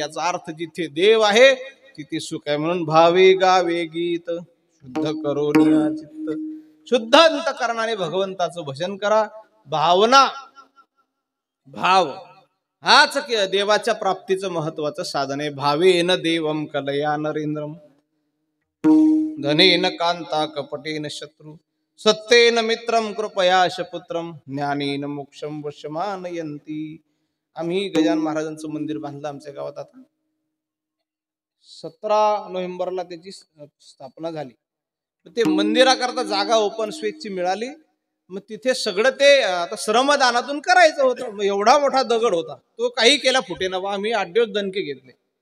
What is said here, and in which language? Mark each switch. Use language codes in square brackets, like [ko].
[mr] याचा अर्थ जिथे देव आहे तिथे सुख आहे. म्हणून भावे गावे गीत शुद्ध करोनिया चित्त, शुद्ध अंतकरणाने भगवंताचं भजन करा. भावना भाव हाच देवाच्या प्राप्तीचं महत्वाचं साधन आहे. [sa] भावेन देवम कलया नरेंद्रम धनेन कांता कपटेन शत्रू सत्तेन मित्रम कृपया शपुत्रम ज्ञानेन मोक्षम वशमानयंती. [mr] आम्ही गजानन महाराजांचं मंदिर बांधलं आमच्या गावात. आता 17 नोव्हेंबरला त्याची स्थापना झाली. ते मंदिराकरता जागा ओपन स्पेसची मिळाली. मग तिथे सगळं ते आता श्रमदानातून करायचं होतं. मग एवढा मोठा दगड होता, तो काही केला फुटेना. आम्ही 8 दिवस दणके घेतले.